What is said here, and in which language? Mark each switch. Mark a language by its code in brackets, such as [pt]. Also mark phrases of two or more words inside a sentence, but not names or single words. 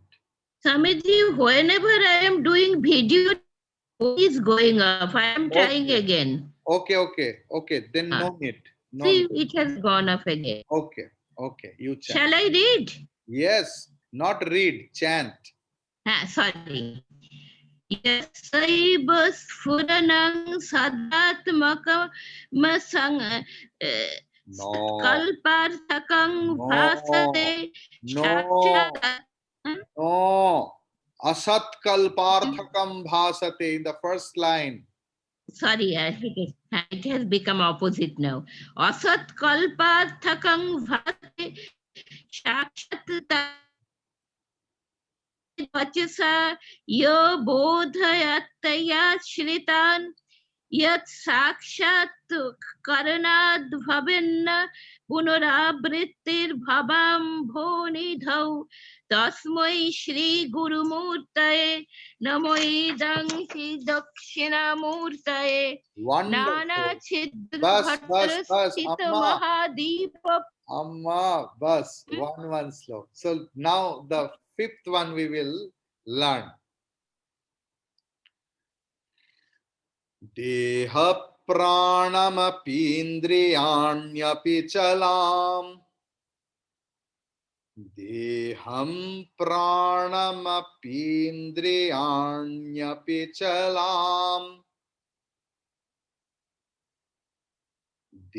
[en] Swamiji, whenever I am doing video, it is going off. I am trying Okay. again. Okay. Then Ah. no need. No See, need. it has gone off again. Okay. You chant. Shall I read? Yes. Not read. Chant. Sorry. [sa] यस्यैव स्फुरणं सदात्मकम् [en] No. [sa] कल्पार्थकं [en] No. [sa] भासते [en] No. [sa] साक्षात्. [en] No. [sa] असत् कल्पार्थकं भासते [en] in the first line. Sorry, it has become opposite now. [sa] असत् कल्पार्थकं भासते साक्षात् वचसा यो बोधयत्या श्रितान् यत् साक्षात् करणाद् भवेन्न पुनरावृत्तिर् भवाम् भोनिधौ तस्मै श्री गुरुमूर्तये नमो इदं श्री दक्षिणामूर्तये नाना [en] Wonderful. [sa] छिद्र [en] Bas, [sa] भद्रस्थित [en] Amma. [sa] महादीप. [en] Amma, bas. One slow. So now the fifth one we will learn. [sa] देह प्राणमपीन्द्रियाण्यपि चलम्. देहं प्राणमपीन्द्रियाण्यपि चलम्.